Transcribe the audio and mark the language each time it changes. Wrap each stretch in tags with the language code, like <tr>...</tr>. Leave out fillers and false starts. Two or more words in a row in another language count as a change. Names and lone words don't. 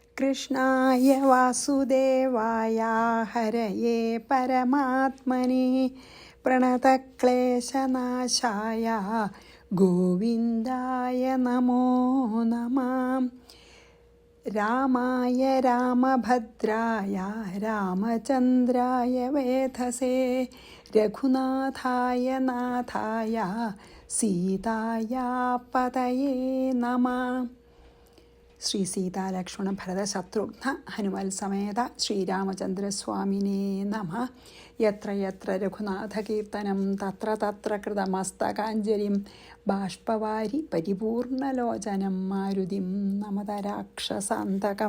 <sa>कृष्णाय वासुदेवाय हरये परमात्मने प्रणतक्लेशनाशाय गोविन्दाय नमो नमः। रामाय रामभद्राय रामचन्द्राय वेधसे रघुनाथाय नाथाय सीताय पतये नमः। ശ്രീ സീതാ ലക്ഷ്മണ ഭരത ശത്രുഘ്ന ഹനുമൽ സമേത ശ്രീരാമചന്ദ്രസ്വാമിനേ നമഃ. യത്ര യത്ര രഘുനാഥകീർത്തനം തത്ര തത്ര കൃതമസ്തകാഞ്ജലിം ബാഷ്പവാരി പരിപൂർണലോചനം മാരുതിം നമത രാക്ഷസാന്തകം.</sa>